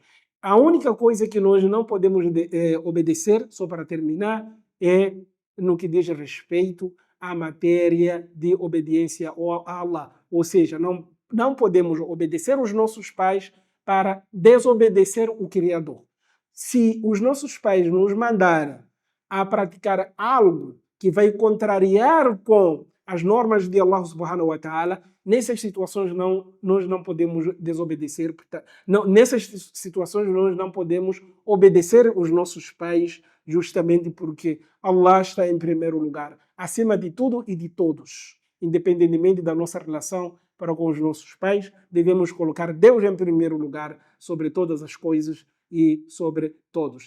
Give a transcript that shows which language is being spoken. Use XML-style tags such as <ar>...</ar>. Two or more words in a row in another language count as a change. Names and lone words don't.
<pt>A única coisa que nós não podemos obedecer, só para terminar, é no que diz respeito à matéria de obediência a Allah. Ou seja, não podemos obedecer os nossos pais para desobedecer o Criador. Se os nossos pais nos mandarem a praticar algo que vai contrariar com as normas de Allah</pt> <ar>سبحانه وتعالى,</ar> <pt>nessas situações nós não podemos desobedecer. Nessas situações nós não podemos obedecer os nossos pais, justamente porque Allah está em primeiro lugar, acima de tudo e de todos. Independentemente da nossa relação para com os nossos pais, devemos colocar Deus em primeiro lugar sobre todas as coisas e sobre todos.</pt>